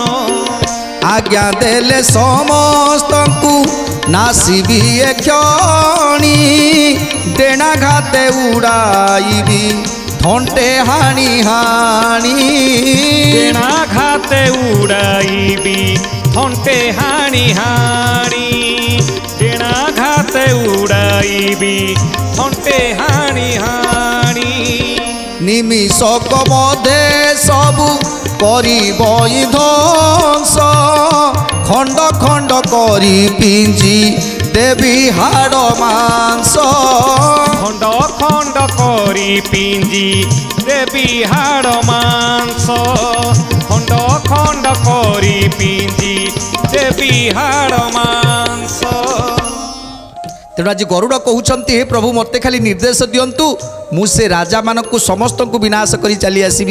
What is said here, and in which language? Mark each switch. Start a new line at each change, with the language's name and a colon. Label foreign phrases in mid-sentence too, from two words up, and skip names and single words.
Odia: ଆଜ୍ଞା ଦେଲେ ସମସ୍ତ କୁ ନାଶିବି ଏ କ୍ଷଣି ଡେଣା ଘାତେ ଉଡ଼ାଇବି ଥଣ୍ଟେ ହାଣି ହାଣି। ଡେଣା ଘାତେ ଉଡ଼ାଇବି ଥଣ୍ଟେ ହାଣି ହାଣି। ଡେଣା ଘାତେ ଉଡ଼ାଇବି ଥଣ୍ଟେ ହାଣି ହାଣି। ନିମିଷକ ମଧ୍ୟ ସବୁ କରିବ ଧ୍ୱଂସ ଖଣ୍ଡ ଖଣ୍ଡ କରି ପିଞ୍ଜି ଦେବି ହାଡ଼ ମାଂସ ଖଣ୍ଡ ଖଣ୍ଡ କରି ପିଞ୍ଜି ଦେବି ହାଡ଼ ମାଂସ ଖଣ୍ଡ ଖଣ୍ଡ କରି ପିଞ୍ଜି ଦେବି ହାଡ଼ ମାଂସ। ତେଣୁ ଆଜି ଗରୁଡ଼ କହୁଛନ୍ତି ହେ ପ୍ରଭୁ ମୋତେ ଖାଲି ନିର୍ଦ୍ଦେଶ ଦିଅନ୍ତୁ ମୁଁ ସେ ରାଜାମାନଙ୍କୁ ସମସ୍ତଙ୍କୁ ବିନାଶ କରି ଚାଲି ଆସିବି।